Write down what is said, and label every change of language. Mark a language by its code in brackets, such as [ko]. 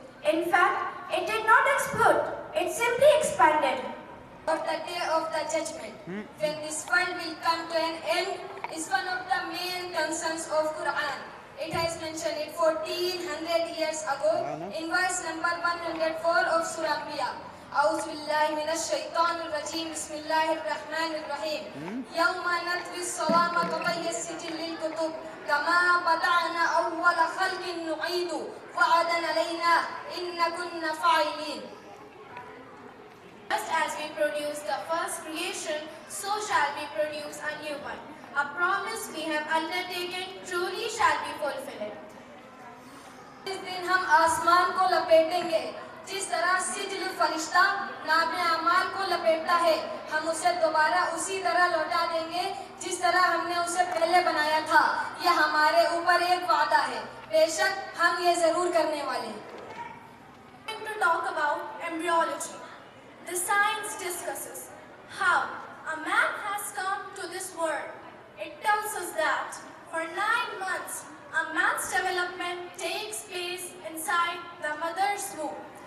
[en] In fact, it did not explode, it simply expanded. Of the day of the judgment, when this world will come to an end, is one of the main concerns of Quran. It has mentioned it 1400 years ago in verse number 104 of Surah Anbiya. [ar] أعوذ بالله من الشيطان الرجيم بسم الله الرحمن الرحيم يوم نطوي السماء كطي السجل للكتب كما بدأنا أول خلق نعيد وعدا علينا إن كنا فاعلين. [en] Just as we produce the first creation, so shall we produce a new one. A promise we have undertaken truly shall be fulfilled. [hi] इस दिन हम आसमान को लपेटेंगे, जिस तरह sizzle फरिश्ता नामे अमाल को लपेटता है, हम उसे दोबारा उसी तरह लौटा देंगे जिस तरह हमने उसे पहले बनाया था। यह हमारे ऊपर एक वादा है, बेशक हम ये जरूर करने वाले हैं। [en] To talk about embryology, the science discusses how a man has come to this world. It tells us that for 9 months, a man's development takes place inside the mother's womb.